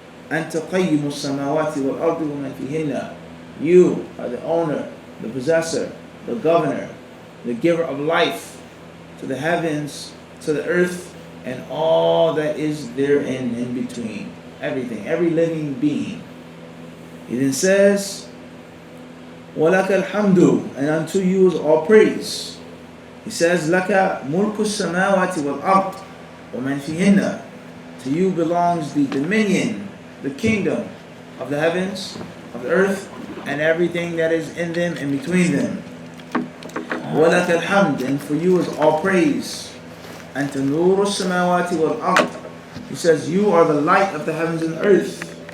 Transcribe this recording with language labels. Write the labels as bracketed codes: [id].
[ar] Anta qayyimus samawati wal ardi wa man fihinna. [en] You are the owner, the possessor, the governor, the giver of life to the heavens, to the earth, and all that is therein in between. Everything, every living being. He then says, [ar] وَلَكَ الْحَمْدُ. [en] And unto you is all praise. He says, [ar] لَكَ مُلْكُ السَّمَاوَاتِ وَالْأَرْضِ وَمَنْ فِيهِنَّ. [en] To you belongs the dominion, the kingdom of the heavens, of the earth, and everything that is in them and between them. [ar] وَلَكَ الْحَمْدُ. [en] And for you is all praise. [ar] أَنْتَ نُورُ السَّمَاوَاتِ وَالْأَرْضِ. [en] He says, you are the light of the heavens and earth.